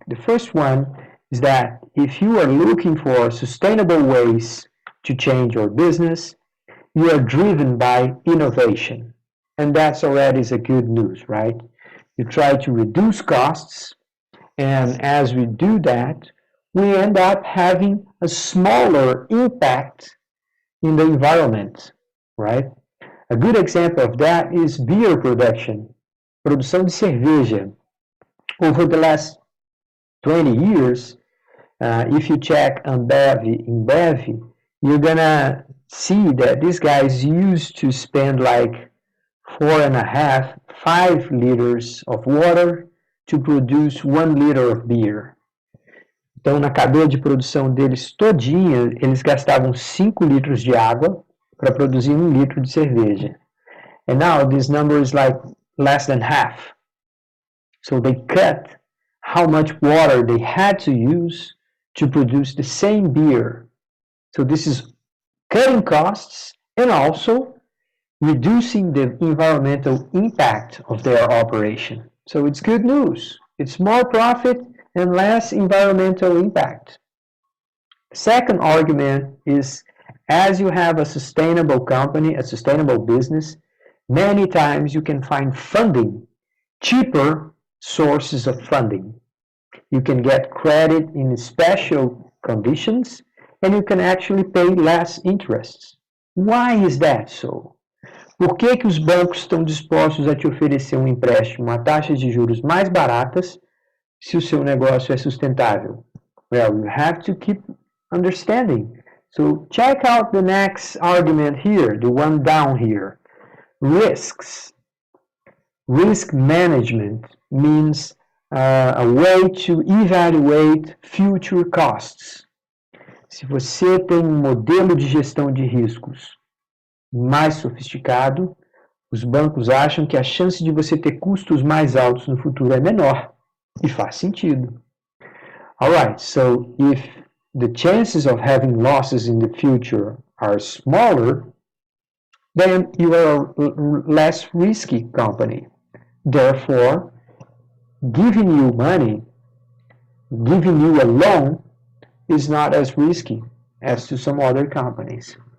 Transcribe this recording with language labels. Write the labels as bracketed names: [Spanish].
[English] The first one is that if you are looking for sustainable ways to change your business, you are driven by innovation. And that's already a good news, right? You try to reduce costs, and as we do that, we end up having a smaller impact in the environment, right? A good example of that is beer production, [Portuguese] produção de cerveja. [English] Over the last 20 years, if you check InBev, you're gonna see that these guys used to spend like 4.5, 5 liters of water to produce 1 liter of beer. [Portuguese] Então, na cadeia de produção deles todinha, eles gastavam 5 litros de água para produzir 1 litro de cerveja. [English] And now this number is like less than half. So they cut how much water they had to use to produce the same beer. So this is cutting costs and also reducing the environmental impact of their operation. So it's good news. It's more profit and less environmental impact. Second argument is, as you have a sustainable company, a sustainable business, many times you can find funding, cheaper sources of funding. You can get credit in special conditions, and you can actually pay less interest. Why is that so? [Portuguese] Por que os bancos estão dispostos a te oferecer um empréstimo a taxas de juros mais baratas se o seu negócio é sustentável? [English] Well, you have to keep understanding. So check out the next argument here, the one down here. Risks. Risk management means a way to evaluate future costs. [Portuguese] Se você tem um modelo de gestão de riscos mais sofisticado, Os bancos acham que a chance de você ter custos mais altos no futuro é menor. E faz sentido. [English] Alright, so if the chances of having losses in the future are smaller, then you are a less risky company. Therefore, giving you money, giving you a loan is not as risky as to some other companies.